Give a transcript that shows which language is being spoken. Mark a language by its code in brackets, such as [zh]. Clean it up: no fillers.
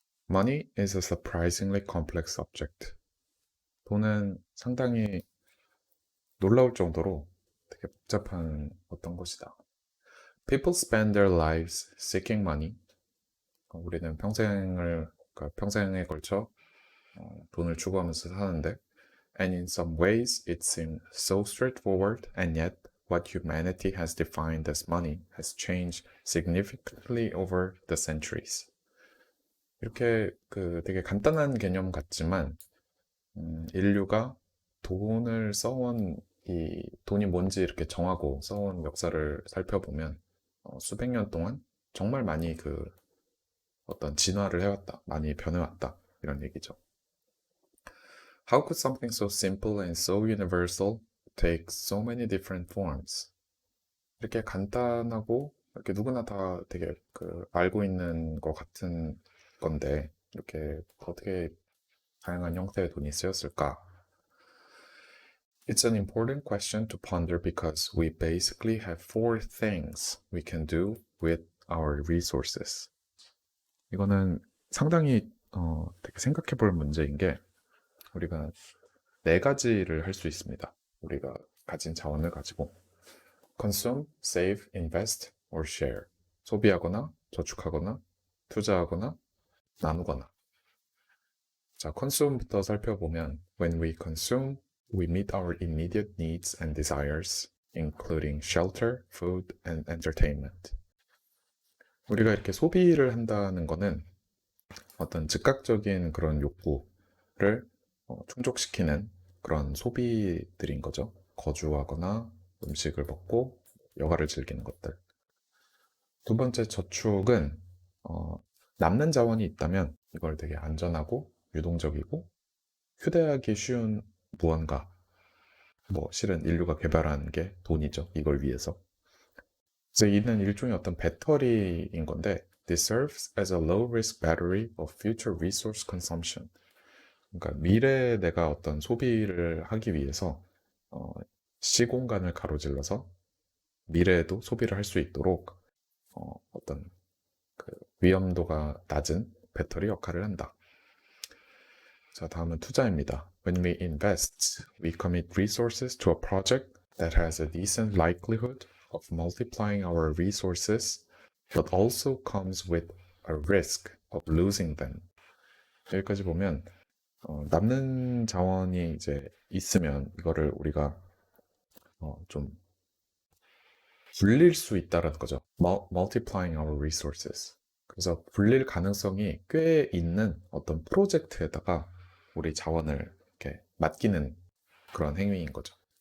[en] Money is a surprisingly complex object. [ko] 돈은 상당히 놀라울 정도로 되게 복잡한 어떤 것이다. [en] People spend their lives seeking money. [ko] 우리는 평생에 걸쳐 돈을 추구하면서 사는데 [en] and in some ways it seems so straightforward, and yet what humanity has defined as money has changed significantly over the centuries. [ko] 이렇게 되게 간단한 개념 같지만 인류가 돈을 써온 이 돈이 뭔지 이렇게 정하고 써온 역사를 살펴보면 수백 년 동안 정말 많이 어떤 진화를 해왔다, 많이 변해왔다 이런 얘기죠. [en] How could something so simple and so universal take so many different forms? [ko] 이렇게 간단하고 이렇게 누구나 다 되게 알고 있는 것 같은 건데 이렇게 어떻게 다양한 형태의 돈이 쓰였을까? [en] It's an important question to ponder because we basically have four things we can do with our resources. [ko] 이거는 상당히 되게 생각해 볼 문제인 게 우리가 네 가지를 할 수 있습니다. 우리가 가진 자원을 가지고 [en] consume, save, invest, or share. [ko] 소비하거나 저축하거나 투자하거나 나누거나. 자, consume부터 살펴보면 [en] when we consume, we meet our immediate needs and desires, including shelter, food, and entertainment. [ko] 우리가 이렇게 소비를 한다는 거는 어떤 즉각적인 그런 욕구를 충족시키는 그런 소비들인 거죠. 거주하거나 음식을 먹고 여가를 즐기는 것들. 두 번째 저축은 남는 자원이 있다면 이걸 되게 안전하고 유동적이고 휴대하기 쉬운 무언가, 뭐 실은 인류가 개발한 게 돈이죠. 이걸 위해서. 그래서 이는 일종의 어떤 배터리인 건데 [en] This serves as a low-risk battery of future resource consumption. [ko] 그러니까 미래에 내가 어떤 소비를 하기 위해서 시공간을 가로질러서 미래에도 소비를 할 수 있도록 어떤 위험도가 낮은 배터리 역할을 한다. 자, 다음은 투자입니다. [en] When we invest, we commit resources to a project that has a decent likelihood of multiplying our resources, but also comes with a risk of losing them. [ko] 여기까지 보면 남는 자원이 이제 있으면 이거를 우리가 좀 불릴 수 있다라는 거죠. [en] Multiplying our resources. [ko] 그래서 불릴 가능성이 꽤 있는 어떤 프로젝트에다가 우리 자원을 이렇게 맡기는 그런 행위인 거죠.